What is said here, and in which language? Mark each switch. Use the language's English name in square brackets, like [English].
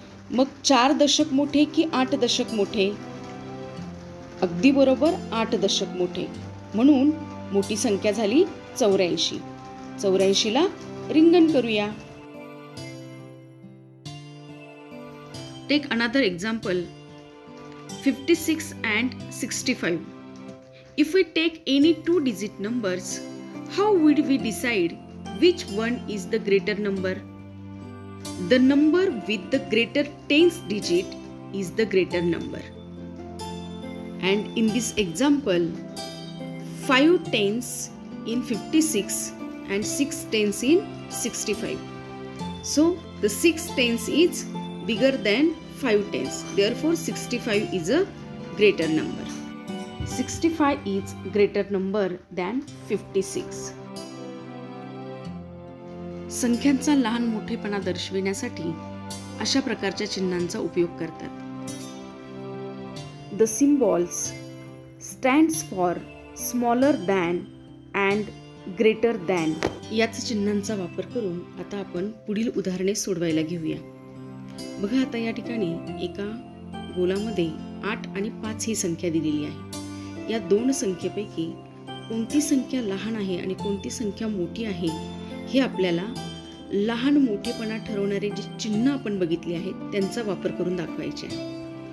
[Marathi] मग 4 दशक मोठे की 8 दशक मोठे? अगदी बरोबर, 8 दशक मोठे. म्हणून मोठी संख्या झाली 84. 84 ला रिंगण करूया. [English] Take another example, 56 and 65. If we take any two digit numbers, how would we decide which one is the greater number? The number with the greater tens digit is the greater number. And in this example, 5 tens in 56 and 6 tens in 65. So the 6 tens is bigger than 5 tens. Therefore 65 is a greater number. 65 is greater number than 56. [Marathi] संख्यांचा लहान मोठेपणा दर्शविण्यासाठी अशा प्रकारच्या चिन्हांचा उपयोग करतात. [English] The symbols stands for smaller than and greater than. [Marathi] याच चिन्हांचा वापर करून आता आपण पुढील उदाहरणे सोडवायला घेऊया. बघा, आता या ठिकाणी एका गोलामध्ये 8 आणि 5 ही संख्या दिलेली आहे. या दोन संख्येपैकी कोणती संख्या लहान आहे आणि कोणती संख्या मोठी आहे हे आपल्याला लहान मोठेपणा ठरवणारे जे चिन्ह आपण बघितले आहेत त्यांचा वापर करून दाखवायचे आहे.